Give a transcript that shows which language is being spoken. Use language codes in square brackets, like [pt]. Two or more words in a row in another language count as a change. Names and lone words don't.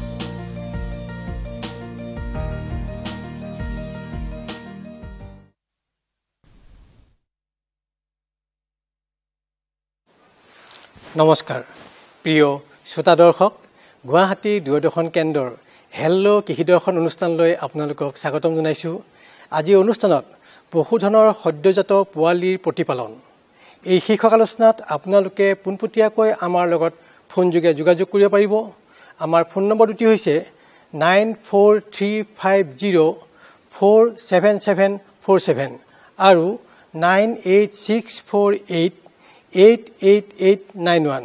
[as] নমস্কাৰ প্ৰিয় শ্ৰোতা দৰ্শক, গুৱাহাটী দূৰদৰ্শন কেন্দ্ৰৰ হেল্লো কৃষি দৰ্শন অনুষ্ঠানলৈ আপোনালোকক স্বাগতম জনাইছো। আজি অনুষ্ঠানত পশুধনৰ সদ্যজাত পোৱালিৰ প্ৰতিপালন এই শীৰ্ষক আলোচনাত আপোনালোকে পোনপটীয়াকৈ আমাৰ লগত ফোনযোগে যোগাযোগ কৰিব পাৰিব। আমাৰ ফোন নম্বৰ দুটি হৈছে 9435047747 আৰু 9864888891।